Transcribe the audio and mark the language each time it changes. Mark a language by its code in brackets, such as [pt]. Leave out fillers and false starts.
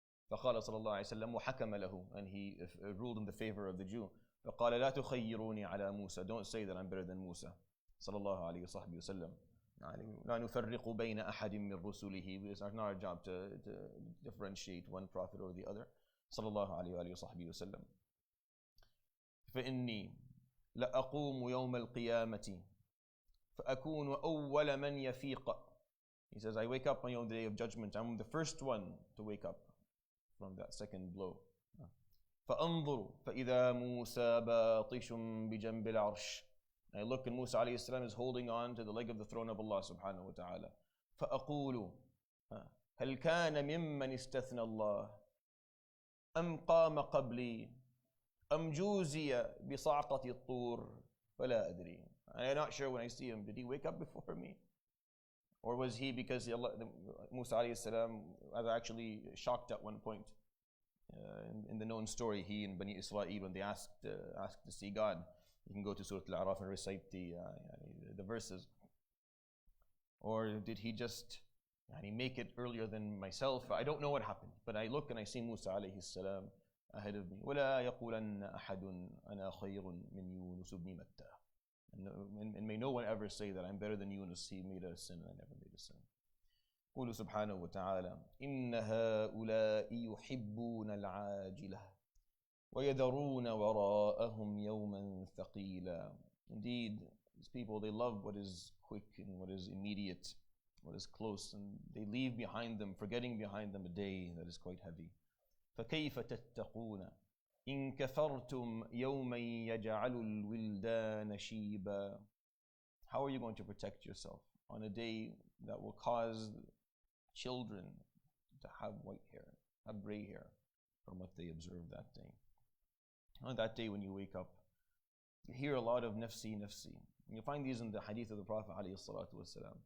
[ar] فَقَالَ صلى الله عليه وسلم وَحَكَمَ لَهُ, [en] and he ruled in the favor of the Jew. [ar] فَقَالَ لَا تُخَيِّرُونِي عَلَى مُوسَى, [en] don't say that I'm better than Musa. [ar] صلى الله عليه وسلم. لا نفرق بين أحد من رسله. [en] It's not our job to differentiate one prophet or the other. [ar] صلى الله عليه وسلم. فإني لأقوم يوم القيامة فأكون أول من يفيق. [en] He says, I wake up on the day of judgment. I'm the first one to wake up from that second blow. [ar] فأنظر فإذا موسى باطش بجنب العرش. [en] I look, and Musa alayhi salam is holding on to the leg of the throne of Allah subhanahu wa ta'ala. [ar] فأقول هل كان ممن استثنى الله أم قام قبلي أم جوزي بصعقة الطور فلا أدري. [en] I'm not sure when I see him, did he wake up before me? Or was he, because Musa alayhi salam was actually shocked at one point. In the known story, he and Bani Israel, when they asked to see God, you can go to Surah Al-A'raf and recite the verses. Or did he just make it earlier than myself? I don't know what happened, but I look and I see Musa alayhi salam ahead of me. [ar] وَلَا يَقُولَنَّ أَحَدٌ أَنَا خَيْرٌ مِنْ يُونُسُ بْنِ مَتَّى. [en] And may no one ever say that I'm better than Yunus, he made a sin and I never made a sin. [ar] قول سبحانه وتعالى إن هؤلاء يحبون العاجلة ويذرون وراءهم يوما ثقيلا. [en] Indeed, these people, they love what is quick and what is immediate, what is close, and they leave behind them, forgetting behind them a day that is quite heavy. [ar] فكيف تتقون إن كفرتم يوما يجعل الولدان شيبا. [en] How are you going to protect yourself on a day that will cause children to have white hair, have gray hair from what they observed that day? On that day when you wake up, your hear a lot of [ar] nafsi, nafsi. [en] And you'll find these in the hadith of the Prophet ﷺ.